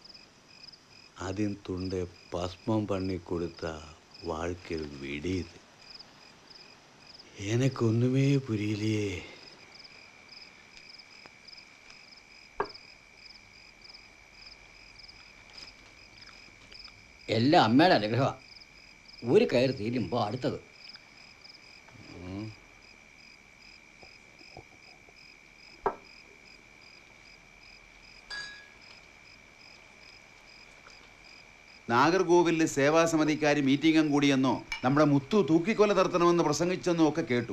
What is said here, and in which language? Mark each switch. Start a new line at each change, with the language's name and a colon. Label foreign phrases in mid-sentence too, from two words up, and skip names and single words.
Tamil: அதன் துண்டை பஸ்மம் பண்ணி கொடுத்தா வாழ்க்கை விடியுது. எனக்கு ஒண்ணுமே புரியலையே.
Malayalam: എല്ലാം അമ്മയുടെ അനുഗ്രഹമാണ്. ഒരു കയർ തീരുമ്പോൾ അടുത്തത്. നാഗർകോവിലിൽ സേവാസമിതിക്കാർ മീറ്റിംഗും കൂടിയെന്നോ നമ്മുടെ മുത്തു തൂക്കിക്കൊല നടത്തണമെന്ന് പ്രസംഗിച്ചെന്നോ ഒക്കെ കേട്ടു.